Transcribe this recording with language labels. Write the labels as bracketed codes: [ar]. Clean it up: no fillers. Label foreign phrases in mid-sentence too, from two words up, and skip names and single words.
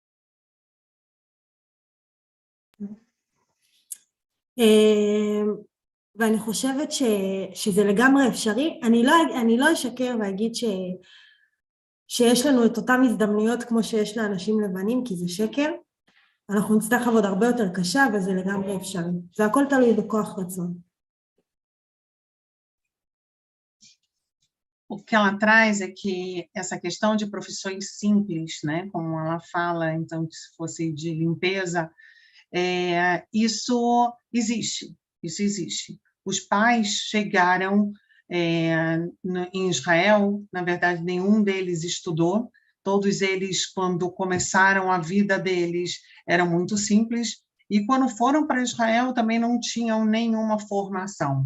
[he] ואני חושבת שזה לגמרי אפשרי. אני לא אשקר ואגיד שיש לנו את אותם הזדמנויות כמו שיש לאנשים לבנים, כי זה שקר. אנחנו נצטרך לעבוד הרבה יותר קשה, וזה לגמרי אפשרי. זה הכל תלוי בכוח רצון. [pt] O que ela traz é que essa questão de profissões simples, né, como ela fala, então, que se fosse de limpeza, isso existe. Os pais chegaram em Israel, na verdade, nenhum deles estudou, todos eles, quando começaram a vida deles, eram muito simples, e quando foram para Israel também não tinham nenhuma formação.